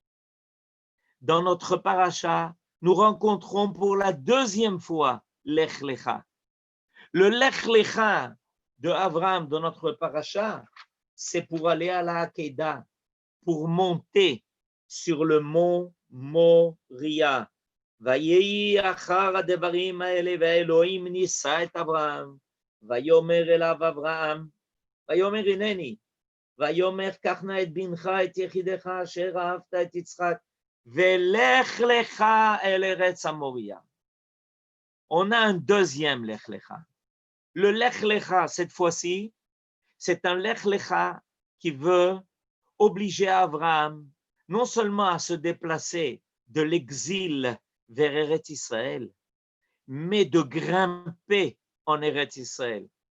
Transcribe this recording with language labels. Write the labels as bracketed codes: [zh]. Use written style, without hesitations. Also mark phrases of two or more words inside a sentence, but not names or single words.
[fr] Dans notre paracha, nous rencontrons pour la deuxième fois Lech Lecha. Le Lech Lecha de Abraham dans notre paracha, c'est pour aller à la Hakeda, pour monter sur le mont Moria. [he] ויהי אחר הדברים האלה והאלוהים נישא את אברהם ויאמר אליו אברהם ויאמר הנני ויאמר קח נא את בנך את יחידך אשר אהבת את יצחק ולך לך אל ארץ המוריה. [fr] On a un deuxième Lech Lecha. Le Lech Lecha, cette fois-ci, c'est un Lech Lecha qui veut obliger Abraham non seulement à se déplacer de l'exil vers Eretz Israël, mais de grimper en Eretz Israël.